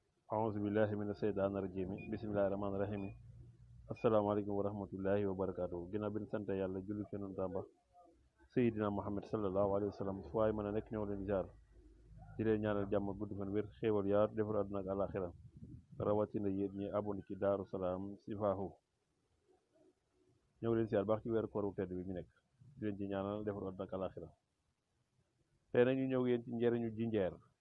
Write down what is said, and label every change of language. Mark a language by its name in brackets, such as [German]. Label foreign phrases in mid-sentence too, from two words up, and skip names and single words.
[Arabic] أعوذ بالله من الشيطان الرجيم بسم الله الرحمن الرحيم السلام عليكم ورحمة الله وبركاته [Wolof] ginnaaw bi ñu sant yàlla julli ci Yonent ba Seydina Muhammad [Arabic] صلى الله عليه وسلم [Wolof] fu waay mën a nekk ñëw leen ziar di leen ñaanal jàmm gudd fan wér xéewal yaar defar àdduna ak àllaaxira rawatina yéen ñi abonné ci Daaru Salaam Sifaahu ñëw leen ziar baax ci weeru koor wu tedd bi ñu nekk di leen ci ñaanal defar àdduna ak àllaaxira tey nag ñu ñëw yéen ci njëriñu jinjeer